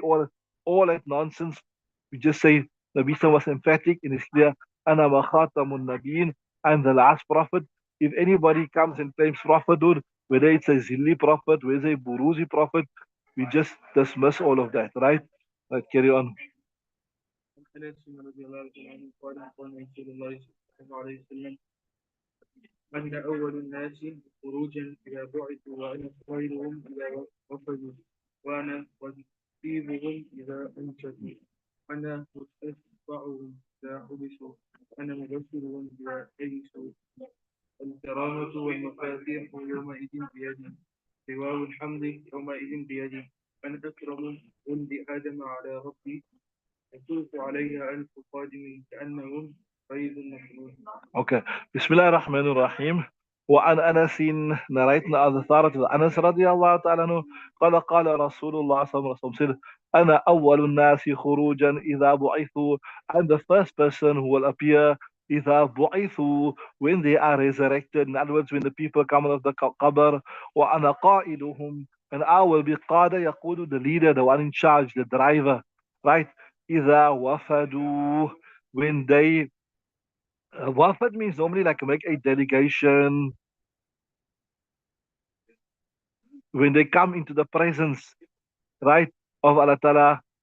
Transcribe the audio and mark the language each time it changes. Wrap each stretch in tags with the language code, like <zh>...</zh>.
<en>All that nonsense. We just say Nabi Isa was emphatic and it's clear.</en> <ar>Ana wa khatamun nabiyyin.</ar> <en>I'm the last prophet. If anybody comes and claims prophethood, whether it's a Zilli prophet, whether it's a Buruzi prophet, we just dismiss all of that, right? Let's carry on.</en> <ar>عن أنس رضي الله عنه قال قال رسول الله صلى الله عليه وسلم أن أول الناس خروجا إذا بعثوا وأنا خيرهم إذا وفدوا وأنا وثيبهم إذا أنشدوا أنا متشفعهم إذا حبسوا أنا مبشرهم إذا أيسوا الكرامة والمفاتيح يومئذ بيدي لواء الحمد يومئذ بيدي أنا أكرم ولد آدم على ربي يطوف عليها ألف قادم كأنهم بيض مكنون. Okay. Bismillah ar-Rahman ar-Rahim. وعن أنس</ar> <en>narrating the authority of</en> <ar>أنس رضي الله تعالى عنه قال قال رسول الله صلى الله عليه وسلم أنا أول الناس خروجا إذا بعثوا.</ar> <en>I'm the first person who will appear</en> <ar>إذا بعثوا,</ar> <en>when they are resurrected. In other words, when the people come out of the qabr.</en> <ar>وأنا قائدهم,</ar> <en>and I will be</en> <ar>قادة يقود,</ar> <en>the leader, the one in charge, the driver, right?</en> <ar>إذا وفدوا,</ar> <en>when they wafd means normally like make a delegation when they come into the presence, right, of Allah Ta'ala.</en>